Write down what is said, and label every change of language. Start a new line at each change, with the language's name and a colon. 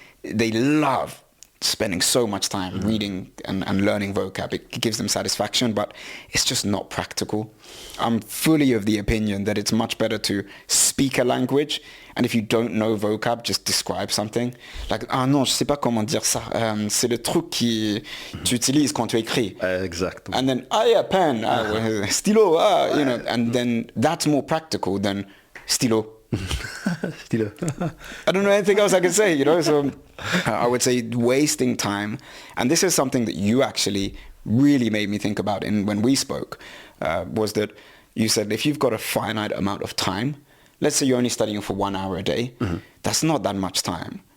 English: They love spending so much time reading and learning vocab. It gives them satisfaction, but it's just not practical. I'm fully of the opinion that it's much better to speak a language, and if you don't know vocab, just describe something.
French: Like, ah non, je sais pas comment dire ça. C'est le truc qui tu utilises quand tu écris.
English: Exactly. And then, yeah, pen, stylo, you know, and then that's more practical than stylo. I don't know anything else I can say, you know, so I would say wasting time. And this is something that you actually really made me think about when we spoke, was that you said if you've got a finite amount of time, let's say you're only studying for 1 hour a day, that's not that much time.